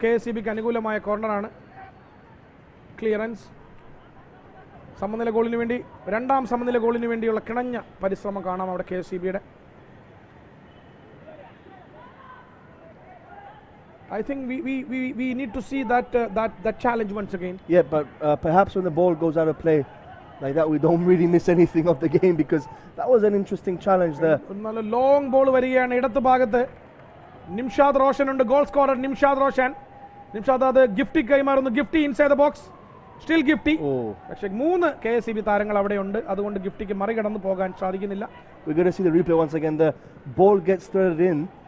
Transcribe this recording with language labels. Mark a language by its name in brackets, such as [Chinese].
[Malayalam] KSEBക്ക് അനുകൂലമായ കോർണറാണ്. ക്ലിയറൻസ്. സമനില ഗോളിന് വേണ്ടി, രണ്ടാം സമനില ഗോളിന് വേണ്ടിയുള്ള കിണഞ്ഞ പരിശ്രമം കാണാം അവിടെ KSEBയുടെ. [English] I think we need to see that challenge once again. Yeah, but perhaps when the ball goes out of play like that, we don't really miss anything of the game, because that was an interesting challenge there. [Malayalam] നല്ല long ball വരികയാണ് ഇടത്ത് ഭാഗത്ത്. നിംഷാദ് റോഷൻ ഉണ്ട്, goal scorer Nimshad Roshan. Nimshad അത് ഗിഫ്റ്റി കൈമാറുന്നു. [English] Gifty inside the box, still Gifty. [Malayalam] പക്ഷേ 3 KSEB താരങ്ങൾ അവിടെയുണ്ട്, അതുകൊണ്ട് ഗിഫ്റ്റിക്ക് മറികടന്ന് പോകാൻ സാധിക്കുന്നില്ല. [English] We're going to see the replay once again. The ball gets threaded in.